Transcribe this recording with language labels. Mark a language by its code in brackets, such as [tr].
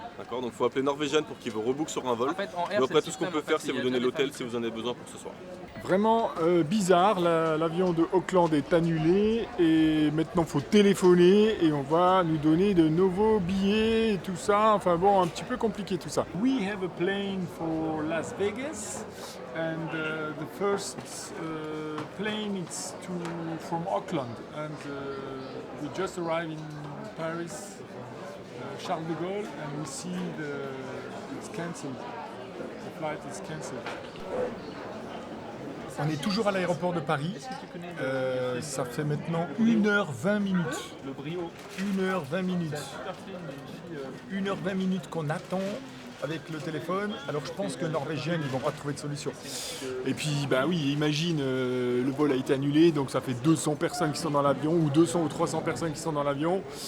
[fr] D'accord, donc il faut appeler Norwegian pour qu'il vous rebook sur un vol. En fait, en Mais air, après, tout ce qu'on peut faire, c'est vous donner l'hôtel si vous en avez besoin pour ce soir. Vraiment bizarre, l'avion de Auckland est annulé et maintenant il faut téléphoner et on va nous donner de nouveaux billets et tout ça. Enfin bon, un petit peu compliqué tout ça. [en] We have a plane for Las Vegas and the first plane is from Auckland and we just arrived in Paris, Charles de Gaulle, and we see it's cancelled. The flight is cancelled. [fr] On est toujours à l'aéroport de Paris. Ça fait maintenant 1h20 minutes. Le brio. 1h20 minutes. 1h20 minutes qu'on attend avec le téléphone. Alors je pense que Norvégiens, ils vont pas trouver de solution. Et puis, bah oui, imagine, le vol a été annulé, donc ça fait 200 personnes qui sont dans l'avion, ou 200 ou 300 personnes qui sont dans l'avion.